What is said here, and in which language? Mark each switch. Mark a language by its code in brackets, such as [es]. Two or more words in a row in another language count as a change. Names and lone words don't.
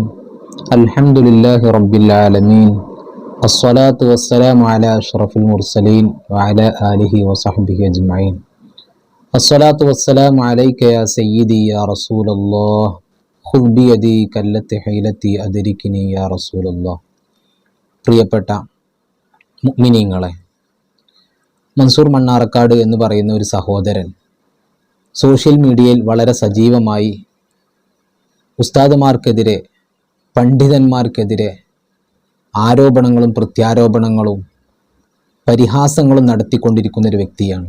[ar] الحمد لله رب العالمين. الصلاة والسلام على أشرف المرسلين وعلى آله وصحبه أجمعين. الصلاة والسلام عليك يا سيدي يا رسول الله. خذ بيدي كالتي حيلتي أدركني يا رسول الله. [ml] പ്രിയപ്പെട്ട മുഅ്മിനീങ്ങളെ, മൻസൂർ മണ്ണാർക്കാട് എന്ന് പറയുന്ന ഒരു സഹോദരൻ [en] social media [ml] വളരെ സജീവമായി ഉസ്താദുമാർക്കെതിരെ, പണ്ഡിതന്മാർക്കെതിരെ ആരോപണങ്ങളും പ്രത്യാരോപണങ്ങളും പരിഹാസങ്ങളും നടത്തിക്കൊണ്ടിരിക്കുന്ന ഒരു വ്യക്തിയാണ്.